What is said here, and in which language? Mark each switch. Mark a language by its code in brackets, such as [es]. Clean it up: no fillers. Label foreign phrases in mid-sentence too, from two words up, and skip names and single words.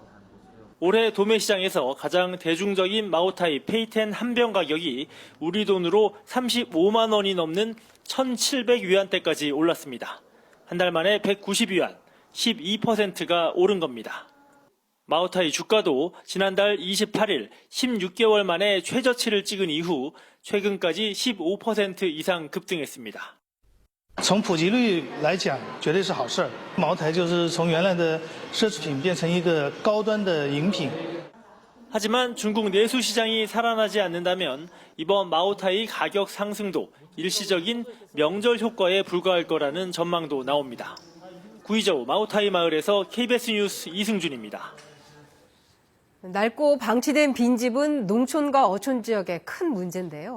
[ko] 올해 도매시장에서 가장 대중적인 마오타이 페이텐 한 병 가격이 우리 돈으로 35만 원이 넘는 1,700위안대까지 올랐습니다. 한 달 만에 190위안, 12%가 오른 겁니다. 마오타이 주가도 지난달 28일 16개월 만에 최저치를 찍은 이후 최근까지 15% 이상 급등했습니다. [zh] 从普及率来讲，绝对是好事儿。茅台就是从原来的奢侈品变成一个高端的饮品。 [ko] 하지만 중국 내수 시장이 살아나지 않는다면 이번 마오타이 가격 상승도 일시적인 명절 효과에 불과할 거라는 전망도 나옵니다. 구이저우 마오타이 마을에서 KBS 뉴스 이승준입니다. 낡고 방치된 빈집은 농촌과 어촌 지역의 큰 문제인데요.